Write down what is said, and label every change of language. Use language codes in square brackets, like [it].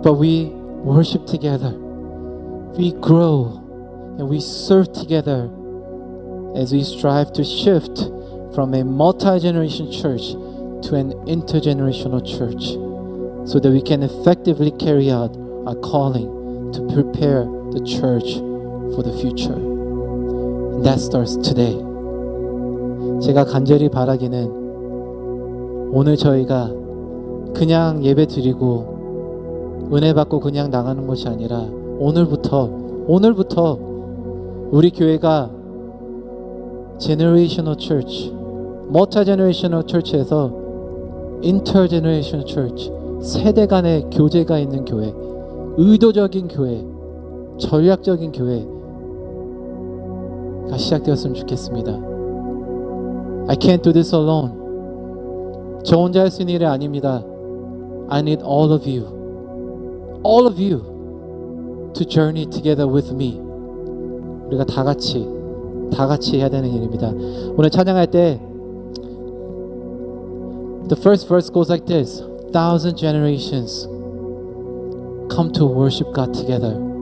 [en] But we worship together, we grow, and we serve together as we strive to shift from a multi-generation church to an intergenerational church, so that we can effectively carry out our calling to prepare the church for the future. And that starts today. [ko] 제가 간절히 바라기는 오늘 저희가 그냥 예배 드리고 은혜 받고 그냥 나가는 것이 아니라 오늘부터 우리 교회가 [en] Generational Church, Multi-Generational Church [ko] 에서 [en] Intergenerational Church, [ko] 세대 간의 교제가 있는 교회, 의도적인 교회, 전략적인 교회가 시작되었으면 좋겠습니다. [en] I can't do this alone. [ko] 저 혼자 할 수 있는 일이 아닙니다. [en] I need all of you to journey together with me. [ko] 우리가 다 같이 해야 되는 일입니다. 오늘 찬양할 때 [en] The first verse goes like this. 1,000 generations come to worship God together.